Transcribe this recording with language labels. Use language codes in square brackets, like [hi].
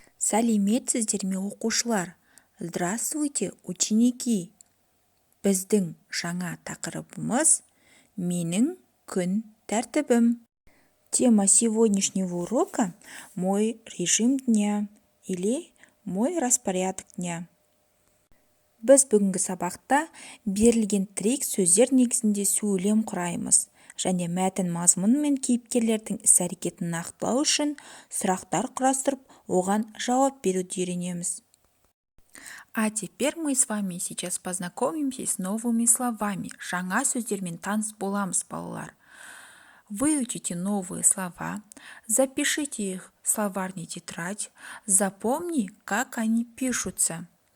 [kk] Сәлеметсіздер ме оқушылар? [ru] Здравствуйте, ученики! [kk] Біздің жаңа тақырыбымыз менің күн тәртібім. [ru] Тема сегодняшнего урока – мой режим дня или мой распорядок дня. [kk] Біз бүгінгі сабақта берілген тірек сөздер негізінде сөйлем құраймыз және мәтін мазмұны мен кейіпкерлердің іс-әрекетін нақтылау үшін сұрақтар құрастырып, оған жауап беруді үйренеміз. [ru] А теперь мы с вами сейчас познакомимся с новыми словами. [kk] Жаңа сөздермен таныс боламыз, балалар. [ru] Выучите новые слова, запишите их в словарный тетрадь, запомни, как они пишутся.